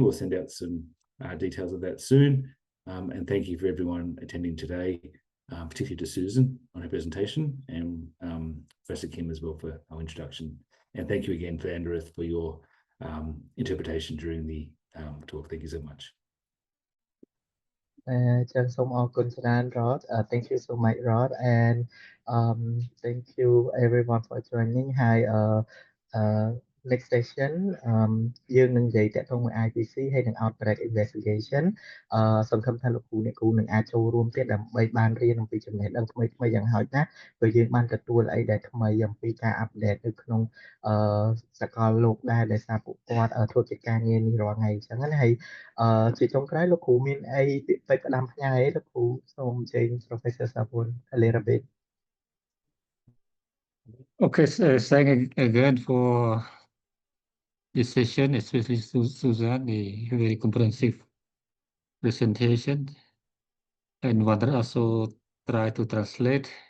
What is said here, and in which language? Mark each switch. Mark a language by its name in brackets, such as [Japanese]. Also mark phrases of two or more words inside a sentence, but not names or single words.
[English] We'll send out some details of that soon. And thank you for everyone attending today, particularly to Susan on her presentation, and Professor Kim as well for our introduction. And thank you again, Vanderith, for your interpretation during the talk. Thank you so much. [Khmer] ចឹងសូមអរគុណច្រើន Rod. [English] Thank you so much, Rod, and thank you everyone for joining. Hi, next session [Khmer] យើងនឹងនិយាយតាក់ទងមួយ IPC ហើយនឹង [English] outbreak investigation [Khmer] សង្ឃឹមថាលោកគ្រូអ្នកគ្រូនឹងអាចចូលរួមទៀតដើម្បីបានរៀនអំពីចំណេះដឹងថ្មីៗយ៉ាងហោចណាស់ព្រោះយើងបានទទួលអីដែលថ្មីអំពីការ update នៅក្នុងសកលលោកដែរដែលសារពួកគាត់ធ្វើកិច្ចការងារនេះរាល់ថ្ងៃអញ្ចឹងណាហើយជាចុងក្រោយលោកគ្រូមានអីពាក្យពេចន៍ផ្ដាំផ្ញើអីលោកគ្រូសូមអញ្ជើញ [English] Professor Sapun a little bit. Okay, so thank again for this session, especially Susan, the very comprehensive presentation, and Wander also try to translate.